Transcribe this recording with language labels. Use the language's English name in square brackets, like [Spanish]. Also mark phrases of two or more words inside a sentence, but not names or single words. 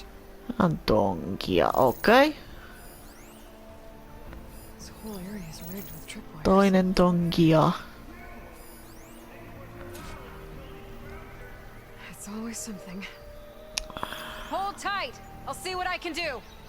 [Finnish] Tonkia, okei. [English] This whole area is rigged with tripwires. [Finnish] Toinen tonkia. [English] It's always something. Hold tight. I'll see what I can do.